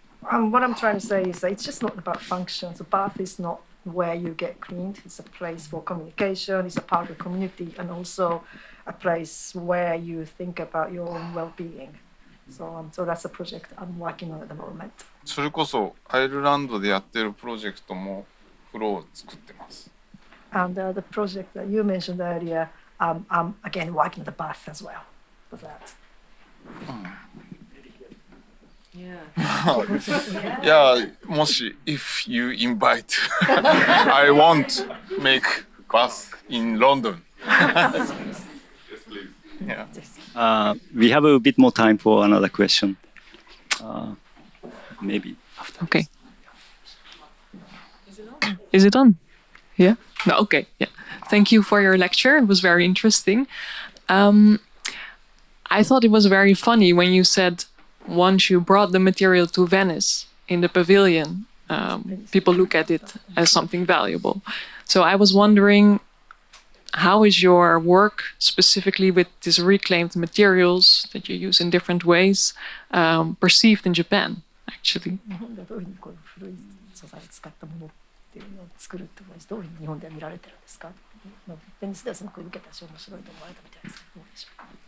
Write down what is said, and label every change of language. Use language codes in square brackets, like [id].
[en] What I'm trying to say is that it's just not about function. So bath is not where you get cleaned. It's a place for communication. It's a part of the community, and also a place where you think about your own well-being. So that's a project I'm working on at the moment. [ja] それこそアイルランドでやってるプロジェクトも風呂を作ってます。 [en] And the project that you mentioned earlier, I'm again working on the bath as well for that. Yeah. [ja] いやもし [en] if you invite I won't make bath in London. Yes, please. Yeah. We have a bit more time for another question. Maybe after. Okay. Is it on? Yeah? No, okay. Yeah. Thank you for your lecture. It was very interesting. I thought it was very funny when you said once you brought the material to Venice in the pavilion, people look at it as something valuable. So I was wondering, how is your work specifically with these reclaimed materials that you use in different ways perceived in Japan, actually? [ja] 日本ではどういうふうにこういう古い素材を使ったものっていうのを作るってことですどういうふうに日本では見られてるんですか？ベニスではすごく受けたし面白いと思われたみたいですけどどうでしょうか？